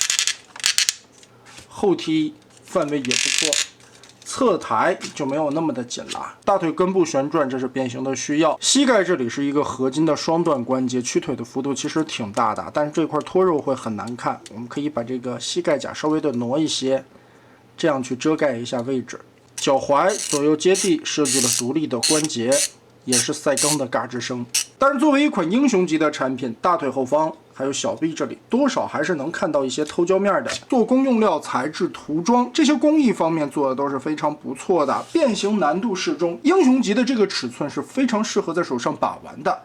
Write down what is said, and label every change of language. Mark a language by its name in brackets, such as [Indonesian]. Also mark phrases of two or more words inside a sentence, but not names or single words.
[Chinese] 後踢範圍也不錯，側抬就沒有那麼的緊了。大腿根部旋轉，這是變形的需要。膝蓋這裡是一個合金的雙段關節，屈腿的幅度其實挺大的，但是這塊脫肉會很難看。我們可以把這個膝蓋甲稍微的挪一些，這樣去遮蓋一下位置。腳踝左右接地，設計了獨立的關節，也是賽鋼的嘎吱聲。但是作為一款英雄級的產品，大腿後方還有小臂這裡，多少還是能看到一些偷膠面的。做工用料、材質、塗裝這些工藝方面做的都是非常不錯的，變形難度適中，英雄級的這個尺寸是非常適合在手上把玩的。